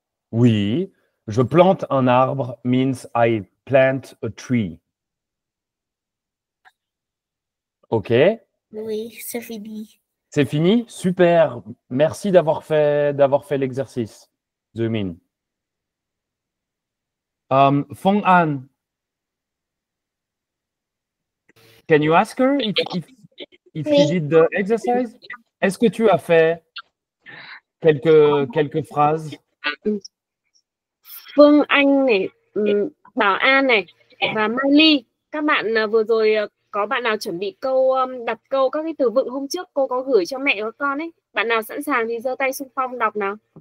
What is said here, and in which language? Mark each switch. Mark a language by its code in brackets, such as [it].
[fr] Oui. Je plante un arbre [en] means I plant a tree. [fr] Ok. Oui, c'est fini. C'est fini? Super. Merci d'avoir fait l'exercice. Zumin. [en] Fong An, can you ask her if she did the exercise? [fr] Est-ce que tu as fait quelques phrases? [vi] Phương Anh này, Bảo An này và Mai Ly, các bạn vừa rồi có bạn nào chuẩn bị câu đặt câu các cái từ vựng hôm trước cô có gửi cho mẹ và con ấy, bạn nào sẵn sàng thì giơ tay xung phong đọc nào.